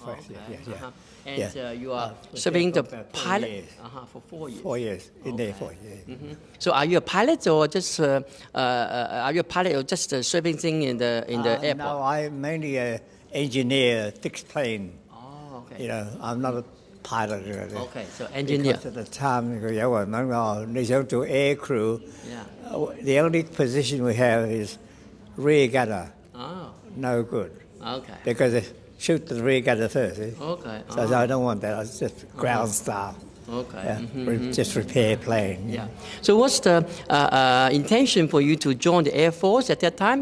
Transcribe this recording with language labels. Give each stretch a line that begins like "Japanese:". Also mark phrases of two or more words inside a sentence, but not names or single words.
English: And you are serving the pilot for 4 years. 4 years in the Air Force. Yeah. So are you a pilot or just serving thing in the airport? No, I'm mainly an engineer, fixed plane. Oh, okay. You know, I'm not a pilot. Okay, so engineer. Because at the time,
Cantonese: 有人問我你想做
English: air crew. Yeah. The only position we have is rear gunner. Oh. No good. Okay. Because they shoot the rear gunner first. Okay. So I don't want that. I was just ground staff. Okay. Just repair plane. Yeah. So what's the intention for you to join the Air Force at that time?